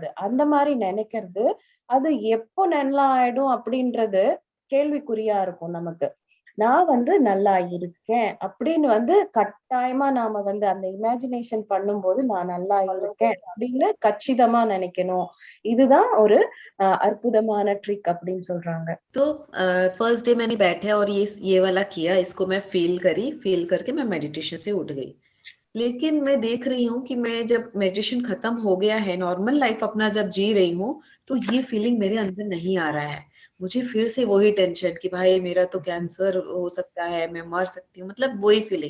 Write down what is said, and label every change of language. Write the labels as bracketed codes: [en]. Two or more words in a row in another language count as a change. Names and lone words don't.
[ta] அந்த மாரி நினைக்கிறது, அது எப்போ நல்லா ஆயிடும் அப்படின்றது கேள்விக்குறியா இருக்கும் நமக்கு. நான் வந்து நல்லா இருக்கேன் அப்படின்னு வந்து கட்டாயமா நாம வந்து அந்த இமேஜினேஷன் பண்ணும்போது நான் நல்லா இருக்கேன் அப்படின்னு கச்சிதமா நினைக்கணும். இதுதான் ஒரு அற்புதமான ட்ரிக் அப்படின்னு சொல்றாங்க. [hi] तो [en] first day [hi] मैंने बैठा और ये वाला किया, इसको मैं फील करी, फील करके मैं मेडिटेशन से उठ गई। लेकिन मैं देख रही हूँ कि मैं जब मेडिटेशन खत्म हो गया है, [en] normal life [hi] अपना जब जी रही हूँ, तो ये फीलिंग मेरे अंदर नहीं आ रहा है। मुझे फिर से वही टेंशन कि भाई मेरा तो कैंसर हो सकता है, मैं मर सकती हूँ, मतलब वही फीलिंग।